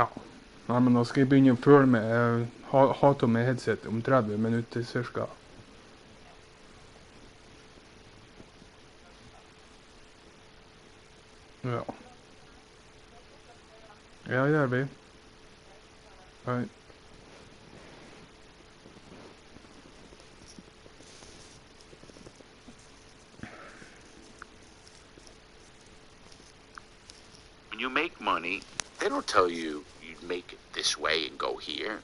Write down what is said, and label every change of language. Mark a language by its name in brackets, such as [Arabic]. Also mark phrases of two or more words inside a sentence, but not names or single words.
[Norwegian] Nei, men da skal jeg begynne å føle med. Jeg hater med headset om 30 minutter cirka. Ja. Ja, det gjør vi. Hei. [English] When you make money, they don't tell you make it this way and go here.